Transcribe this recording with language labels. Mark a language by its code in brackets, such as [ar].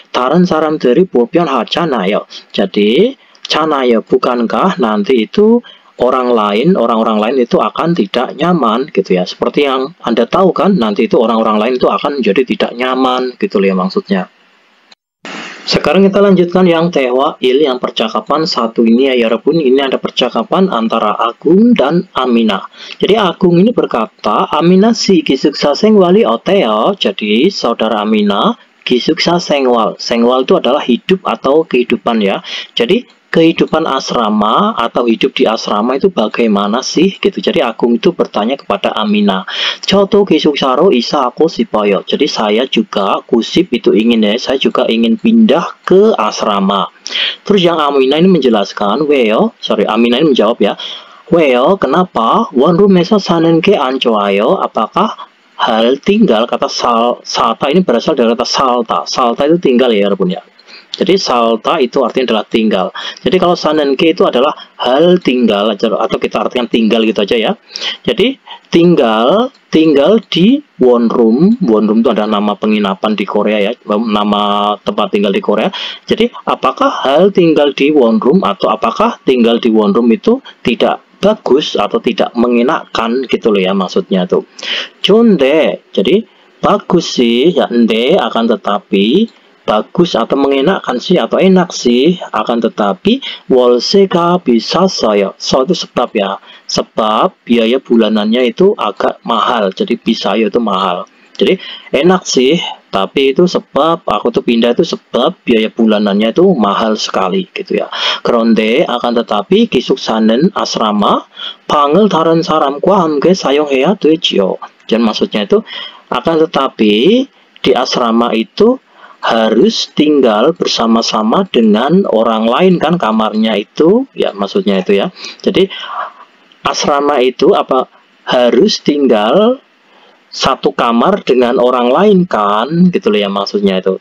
[ko] 다른 사람들이 불편하잖아요. [id] Jadi 잖아요, bukankah nanti itu orang-orang lain itu akan tidak nyaman gitu ya. Seperti yang Anda tahu kan, nanti itu orang-orang lain itu akan menjadi tidak nyaman gitu loh ya maksudnya. Sekarang kita lanjutkan yang 대화일, yang percakapan satu ini ya 여러분. Ini ada percakapan antara Agung dan Amina. Jadi Agung ini berkata, Amina si [ko] 기숙사 생활이 어때요? [id] Jadi saudara Amina, 기숙사 생활. 생활 itu adalah hidup atau kehidupan ya. Jadi kehidupan asrama atau hidup di asrama itu bagaimana sih gitu. Jadi Agung itu bertanya kepada Amina, [ko] 저도 기숙사로 이사하고 싶어요. [id] Jadi saya juga kusip itu ingin ya, saya juga ingin pindah ke asrama. Terus yang Amina ini menjelaskan, 왜요? Amina ini menjawab ya, 왜요? Kenapa? [ko] 원룸에서 사는 게 안 좋아요? [id] Apakah hal tinggal, kata salta ini berasal dari kata salta. Salta itu tinggal ya ya. Jadi salta itu artinya adalah tinggal. Jadi kalau sanenke itu adalah hal tinggal atau kita artikan tinggal gitu aja ya. Jadi tinggal di one room. One room itu adalah nama penginapan di Korea ya, nama tempat tinggal di Korea. Jadi apakah hal tinggal di one room atau apakah tinggal di one room itu tidak bagus atau tidak mengenakan gitu loh ya maksudnya tuh. [ko] 좋은데, [id] jadi bagus sih ya, ende akan tetapi, bagus atau mengenakan sih atau enak sih, akan tetapi [ko] 월세가 비쌌어요. [id] So itu sebab ya, sebab biaya bulanannya itu agak mahal. Jadi bisayo itu mahal. Jadi enak sih, tapi itu sebab aku tuh pindah itu sebab biaya bulanannya itu mahal sekali gitu ya. [ko] 그런데 [id] akan tetapi [ko] 기숙사는 asrama 방을 다른 사람과 함께 사용해야 되지요. [id] Dan maksudnya itu akan tetapi di asrama itu harus tinggal bersama-sama dengan orang lain kan, kamarnya itu ya maksudnya itu ya. Jadi asrama itu apa harus tinggal satu kamar dengan orang lain kan gitu loh ya maksudnya itu.